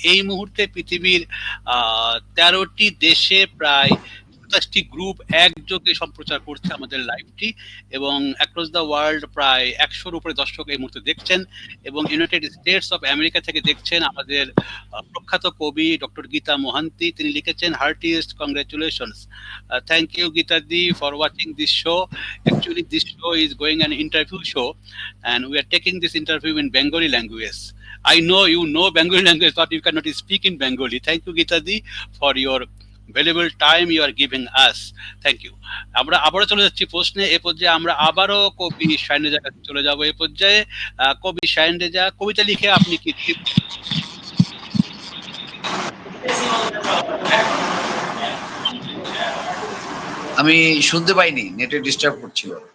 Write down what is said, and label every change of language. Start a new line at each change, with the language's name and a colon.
Bangla: এই মুহূর্তে পৃথিবীর ১৩টি দেশে প্রায় ২৭টি গ্রুপ একযোগে সম্প্রচার করছে আমাদের লাইভটি, এবং অ্যাক্রস দ্য ওয়ার্ল্ড প্রায় ১০০-র উপরে দর্শক এই মুহূর্তে দেখছেন, এবং ইউনাইটেড স্টেটস অফ আমেরিকা থেকে দেখছেন আমাদের প্রখ্যাত কবি ডক্টর গীতা মোহান্তি। তিনি লিখেছেন, heartiest congratulations,
English: Thank you Gita di for watching this show. Actually this show is going an interview show and we are taking this interview in Bengali language. I know you know Bengali language, but you cannot speak in Bengali. Thank you Gita di for your valuable time you are giving us. Thank you.
Bangla: আমরা আবারও চলে যাচ্ছি প্রশ্নে। এ পর্যায়ে আমরা আবারও কবি শাহিন রেজার কাছে চলে যাব। এ পর্যায়ে কবি শাহিন রেজা, কবিতা লিখে আপনি কি আমি শুনতে পাইনি, নেটে ডিস্টার্ব করছিল।